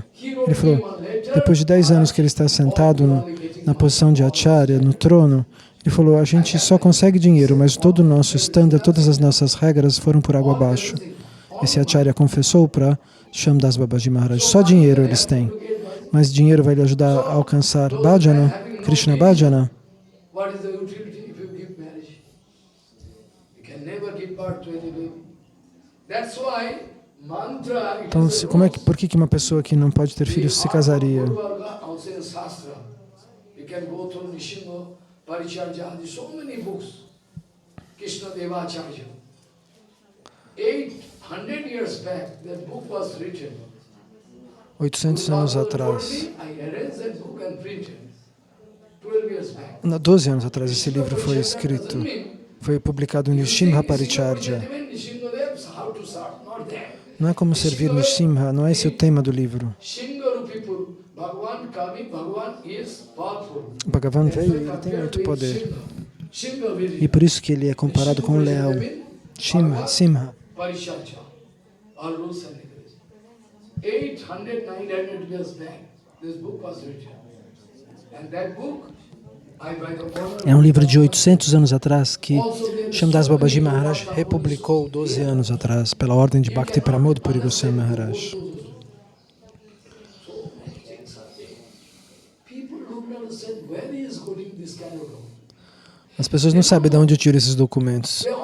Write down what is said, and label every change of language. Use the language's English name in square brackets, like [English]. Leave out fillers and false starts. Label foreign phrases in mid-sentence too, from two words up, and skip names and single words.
[Portuguese] Ele falou, depois de 10 anos que ele está sentado na posição de acharya, no trono, ele falou, a gente só consegue dinheiro, mas todo o nosso standard, todas as nossas regras foram por água abaixo. Esse acharya confessou para Shyamdas Babaji Maharaj, só dinheiro eles têm. Mas dinheiro vai lhe ajudar a alcançar bhajana, Krishna bhajana? Então, por que uma pessoa que não pode ter filhos se casaria? Krishna Devacharya. [English] 800 years back, that book was written. [Portuguese] 800 anos atrás. 12 anos atrás esse livro foi escrito. Foi publicado no Nrsimha Paricharya. Não é como servir Nrsimha, não é esse o tema do livro. Bhagavan veio e ele tem muito poder. E por isso que ele é comparado com o leão. Simha. [English] 800, 900 years back, this book was written. And that book, [Portuguese] é um livro de 800 anos atrás que Shyamdas Babaji Maharaj republicou 12 anos atrás pela ordem de Bhakti Pramod Puri Goswami Maharaj. As pessoas não sabem de onde eu tiro esses documentos.